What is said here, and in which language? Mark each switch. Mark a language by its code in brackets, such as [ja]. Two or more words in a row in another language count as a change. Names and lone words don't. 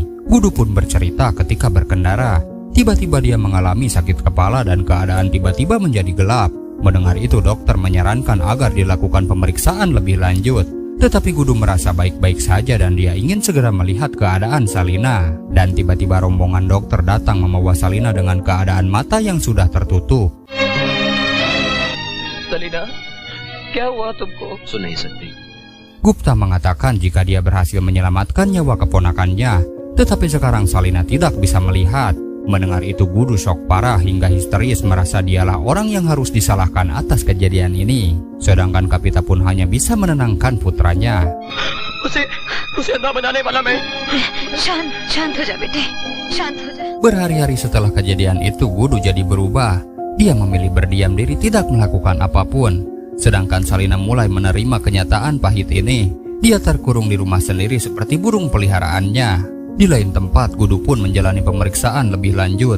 [id] Gudu pun bercerita ketika berkendara. Tiba-tiba dia mengalami sakit kepala dan keadaan tiba-tiba menjadi gelap. Mendengar itu dokter menyarankan agar dilakukan pemeriksaan lebih lanjut. Tetapi Gudu merasa baik-baik saja dan dia ingin segera melihat keadaan Salina. Dan tiba-tiba rombongan dokter datang membawa Salina dengan keadaan mata yang sudah tertutup. [hi] सलीना, क्या हुआ तुमको? सुन नहीं सकती. [id] Gupta mengatakan jika dia berhasil menyelamatkan nyawa keponakannya, tetapi sekarang Salina tidak bisa melihat. Mendengar itu Gudu shock parah hingga histeris merasa dialah orang yang harus disalahkan atas kejadian ini. Sedangkan Kapita pun hanya bisa menenangkan putranya. [hi] उसे अंधा बनाने वाला मैं. शांत हो जा बेटे, शांत हो जा. [id] Berhari-hari setelah kejadian itu Gudu jadi berubah. Dia memilih berdiam diri tidak melakukan apapun. Sedangkan Salina mulai menerima kenyataan pahit ini. Dia terkurung di rumah sendiri seperti burung peliharaannya. Di lain tempat, Gudu pun menjalani pemeriksaan lebih lanjut.